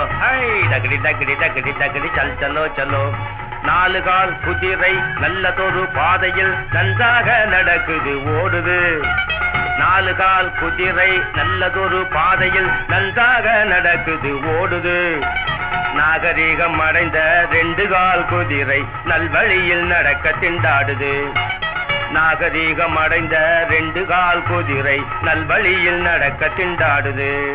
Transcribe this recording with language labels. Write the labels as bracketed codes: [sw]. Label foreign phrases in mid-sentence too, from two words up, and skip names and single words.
[hi] हाय दगड़ी दगड़ी दगड़ी दगड़ी चल चलो चलो [ta] நாலு கால் குதிரை நல்லதொரு பாதையில் நன்றாக நடக்குது ஓடுது நாலு கால் குதிரை நல்லதொரு பாதையில் நன்றாக நடக்குது ஓடுது நாகரிகம் அடைந்த ரெண்டு கால் குதிரை நல்வழியில் நடக்க திண்டாடுது நாகரீகம் அடைந்த ரெண்டு கால் குதிரை நல்வழியில் நடக்க திண்டாடுது